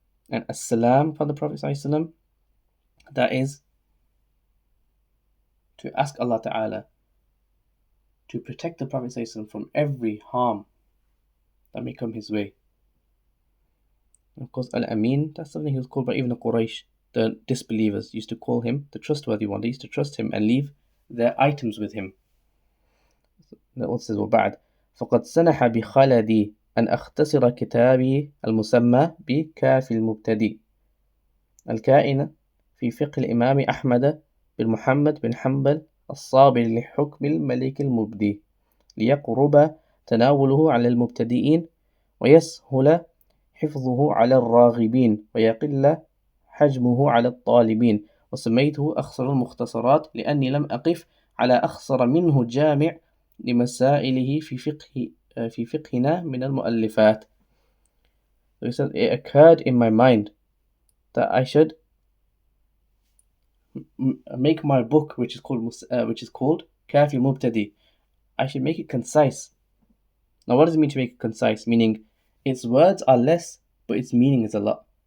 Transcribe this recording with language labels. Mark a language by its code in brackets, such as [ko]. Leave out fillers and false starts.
[en] And as-salam upon the Prophet ﷺ, that is to ask Allah Ta'ala to protect the Prophet ﷺ from every harm that may come his way. And of course, Al-Amin, that's something he was called by even the Quraysh. The disbelievers used to call him the trustworthy one. They used to trust him and leave their items with him. The author says, [ar] وَبَعْد فَقَدْ سَنَحَ بِخَلَدِي أن أختصر كتابي المسمى بكافي المبتدئ الكائن في فقه الإمام أحمد بن محمد بن حنبل الصابر لحكم الملك المبدي ليقرب تناوله على المبتدئين ويسهل حفظه على الراغبين ويقل حجمه على الطالبين، وسميته أخصر المختصرات لأني لم أقف على أخصر منه جامع لمسائله في فقهنا من المؤلفات. [en] So he said, it occurred in my mind that I should make my book, which is called Kafi Mubtadi. I should make it concise. Now, what does it mean to make it concise? Meaning, its words are less, but its meaning is a lot.